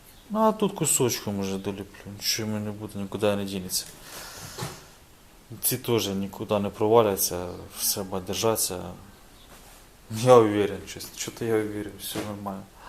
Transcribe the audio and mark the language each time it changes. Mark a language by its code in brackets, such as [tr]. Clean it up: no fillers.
[ru] Ну а тут кусочком уже долеплю. [uk] Нічого не буде, нікуди не дінеться. Ці теж нікуди не проваляться, все буде держатися. [ru] Я уверен, что-то я уверен, все нормально.